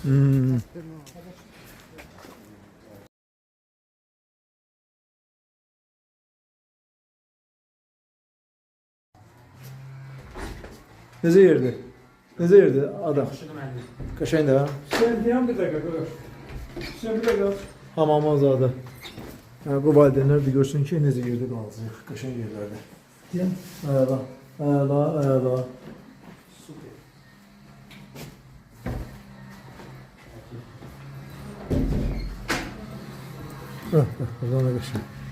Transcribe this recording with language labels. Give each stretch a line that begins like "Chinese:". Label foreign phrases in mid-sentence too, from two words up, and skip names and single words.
Azerbaijani: Necə yerdir? Necə yerdir adam? Qəşəng də, ha?
Turkish: Sen diyen bir dakika dur. Sen bir dakika. Hamamazada.
Azerbaijani: Yəni, bu valideynlər bir görsün ki, necə yerdə qalacaq. Qəşəng yerlərdə.
Turkish: Diyen.
Azerbaijani: Əla, əla, əla. Buradan da qəşəng.